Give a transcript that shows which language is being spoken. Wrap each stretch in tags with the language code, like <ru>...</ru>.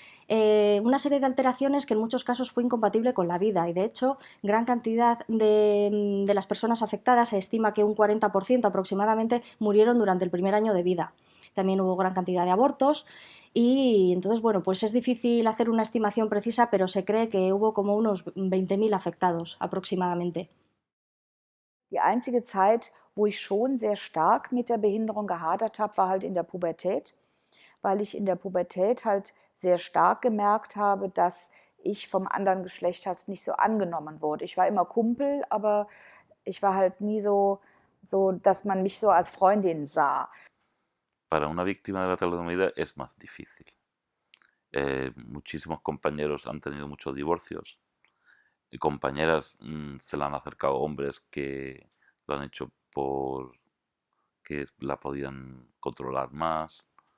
<es>Una serie de alteraciones que en muchos casos fue incompatible con la vida y de hecho gran cantidad de las personas afectadas, se estima que un 40% aproximadamente murieron durante el primer año de vida. También hubo gran cantidad de abortos y entonces, bueno, pues es difícil hacer una estimación precisa, pero se cree que hubo como unos 20.000 afectados aproximadamente.</es> <de>Die einzige Zeit, wo ich schon sehr stark mit der Behinderung gehadert habe, war halt in der Pubertät, weil ich in der Pubertät halt sehr stark gemerkt habe, dass ich vom anderen Geschlecht halt nicht so angenommen wurde. Ich war immer Kumpel, aber ich war halt nie so, dass man mich so als Freundin sah.</de> <es>Para una víctima de la talidomida es más difícil. Muchísimos compañeros han tenido muchos divorcios y compañeras se le han acercado hombres que lo han hecho porque la podían controlar más.</es>